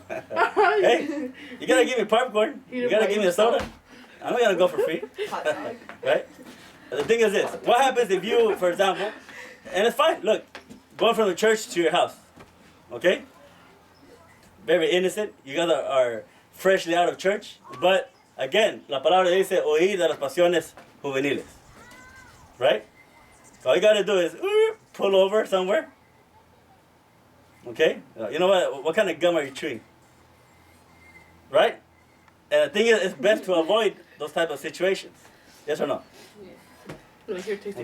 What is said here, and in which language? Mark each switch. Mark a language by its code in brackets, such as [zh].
[en] Hey, you got to give me popcorn. You got to give me a soda. I'm not going to go for free. Right? The thing is this. What happens if you, for example, and it's fine, look, going from the church to your house. Okay? Very innocent. You guys are freshly out of church. But, again, [es] la palabra dice oír de las pasiones juveniles. [en] Right? All you got to do is pull over somewhere. Okay? You know what kind of gum are you chewing? Right? And the thing is, it's best to avoid those type of situations. Yes or no? No, it's your tasting.